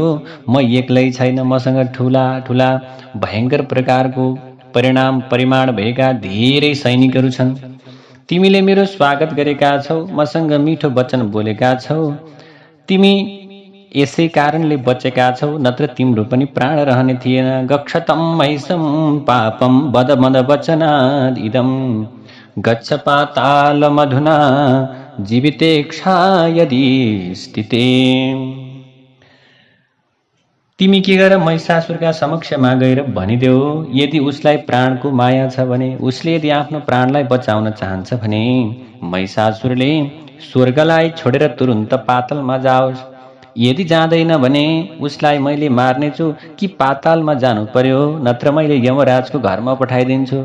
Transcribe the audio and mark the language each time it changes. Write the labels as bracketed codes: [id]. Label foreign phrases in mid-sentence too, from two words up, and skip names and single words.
[ne] म एक्लै छैन, मसँग ठुला ठुला भयङ्कर प्रकारको परिमाण भएका धेरै सैनिकहरू छन्। तिमीले मेरो स्वागत गरेका छौ, मसँग मिठो वचन बोलेका छौ, तिमी यसै कारणले बचेका छौ, नत्र तिम्रो पनि प्राण रहने थिएन। [sa] गक्षतं महिषं पापं वद मद वचनाद् इदं गच्छ पातालमधुना जीवितेक्षा यदि स्थिते। [ne] तिमी के गर महिषासुरका समक्षमा गएर भनिदेऊ, यदि उसलाई प्राणको माया छ भने, उसले यदि आफ्नो प्राणलाई बचाउन चाहन्छ भने महिषासुरले स्वर्गलाई छोडेर तुरुन्त पातालमा जाओस्। यदि जाँदैन भने उसलाई मैले मार्नेछु कि पातालमा जानु पर्यो, नत्र मैले यमराजको घरमा पठाइदिन्छु।